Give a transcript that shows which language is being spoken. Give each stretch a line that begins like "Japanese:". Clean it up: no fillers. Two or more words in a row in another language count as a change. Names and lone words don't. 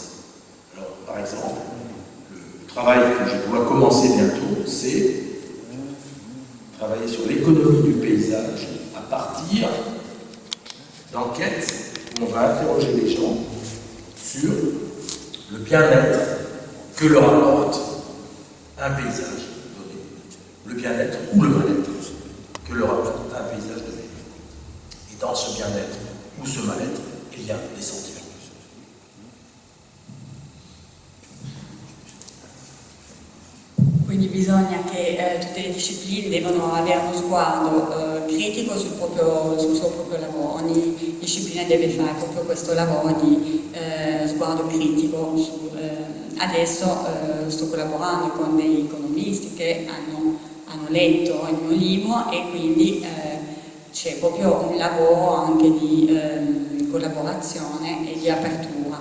French: Alors, par exemple, le travail que je dois commencer bientôt, c'est travailler sur l'économie du paysage à partir d'enquêtes où on va interroger les gens sur le bien-être que leur apporte un paysage donné. Le bien-être ou le mal-être que leur apporte un paysage donné. Et dans ce bien-être ou ce mal-être, il y a des sentiments.
Italian: quindi bisogna che tutte le discipline devono avere uno sguardo critico sul suo proprio lavoro. Ogni disciplina deve fare proprio questo lavoro di sguardo critico. Adesso sto collaborando con degli economisti che hanno letto il mio libro e quindi c'è proprio un lavoro anche di collaborazione e di apertura.